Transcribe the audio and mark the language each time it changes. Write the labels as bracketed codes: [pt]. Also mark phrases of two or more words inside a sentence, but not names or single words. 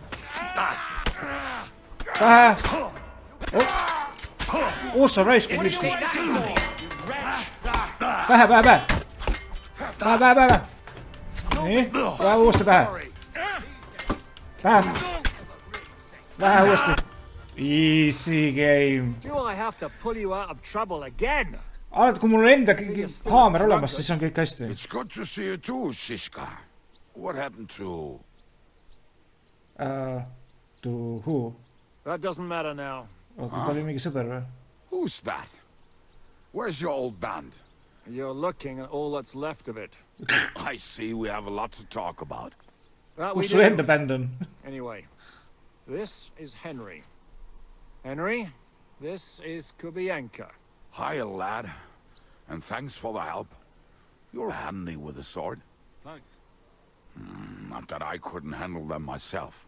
[et] Pähe. Ossa raisku kristi. Pähe. Pähe. Nii, ja uuesti pähe. Pähe uuesti. [en] Easy game. Do I have to pull you out of trouble again? [et] Alati, kui mul enda kaamer olemas, siis on kõik hästi. [en] It's good to see you too, Šiška. What happened to... To who? That doesn't matter now. [et] Ta oli mingi sõber või? [en] Who's that? Where's your old band? You're looking at all that's left of it. I see we have a lot to talk about. [et] Kus su enda bänd on? [en] Anyway, this is Henry. Henry, this is Kubienka. Hiya, lad. And thanks for the help. You're handy with a sword. Thanks. Not that I couldn't handle them myself.